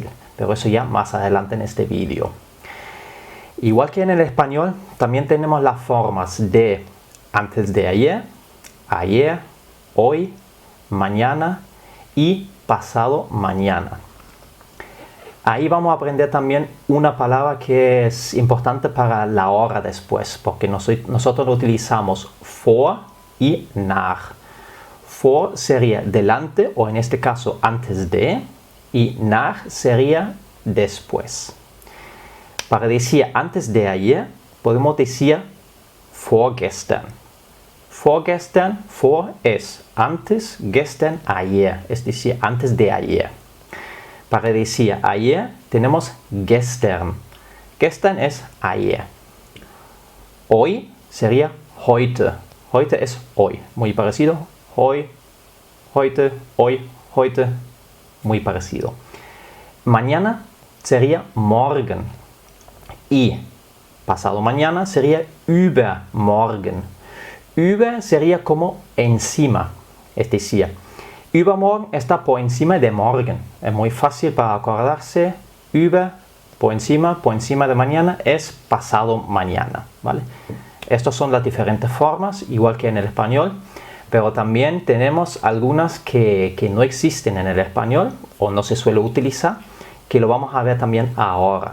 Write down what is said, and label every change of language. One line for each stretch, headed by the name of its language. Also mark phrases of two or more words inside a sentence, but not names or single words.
Spanish: Pero eso ya más adelante en este vídeo. Igual que en el español, también tenemos las formas de antes de ayer, ayer, hoy, mañana y pasado mañana. Ahí vamos a aprender también una palabra que es importante para la hora después, porque nosotros lo utilizamos vor y nach. Vor sería delante o en este caso antes de y nach sería después. Para decir antes de ayer podemos decir vorgestern. Vorgestern, vor es antes, gestern ayer, es decir antes de ayer. Para decir ayer tenemos gestern. Gestern es ayer. Hoy sería heute. Heute es hoy. Muy parecido. Hoy, heute, hoy, heute muy parecido. Mañana sería morgen y pasado mañana sería übermorgen. Über sería como encima, es decir, übermorgen está por encima de morgen. Es muy fácil para acordarse. Über, por encima de mañana es pasado mañana, ¿vale? Estas son las diferentes formas, igual que en el español, pero también tenemos algunas que no existen en el español o no se suele utilizar, que lo vamos a ver también ahora.